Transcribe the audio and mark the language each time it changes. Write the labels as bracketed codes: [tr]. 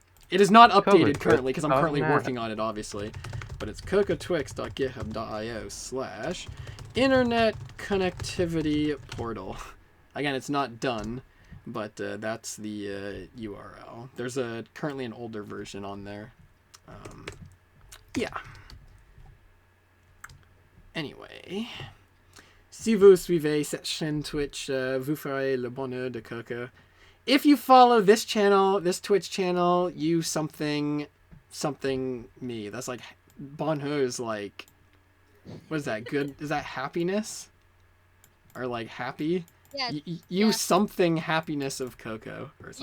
[en] It is not updated currently because I'm currently working on it, obviously. But it's cocotwix.github.io/internet connectivity portal. Again, it's not done, but that's the URL. There's currently an older version on there. Yeah. [fr] Anyway, si vous suivez cette chaîne Twitch, vous ferez le bonheur de Coco. [en] If you follow this channel, this Twitch channel, you something me. That's like bonheur is like, what is that? Good? Is that happiness? Or like happy? Yeah, You yeah. something happiness of Coco or something.